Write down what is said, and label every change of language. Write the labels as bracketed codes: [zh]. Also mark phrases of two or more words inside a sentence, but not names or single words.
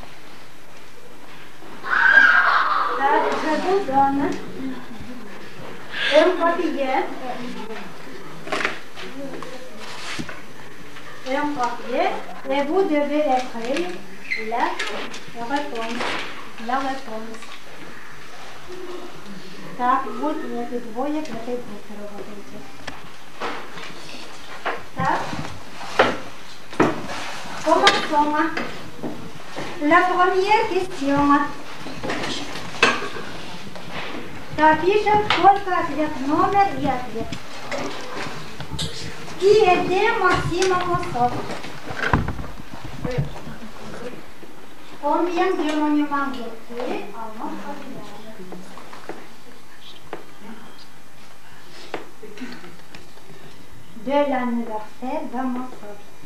[fr] Je vous donne un papier et vous devez écrire la réponse. La réponse. [ru] Так, вот эти двое к этой группе работаете. Так. [fr] Commençons. La première question. [ru] Напишем только ответ, номер и ответ. [fr] Qui était Maxime Mossov? Combien de monuments d'été à notre village? De l'anniversaire de Mossov.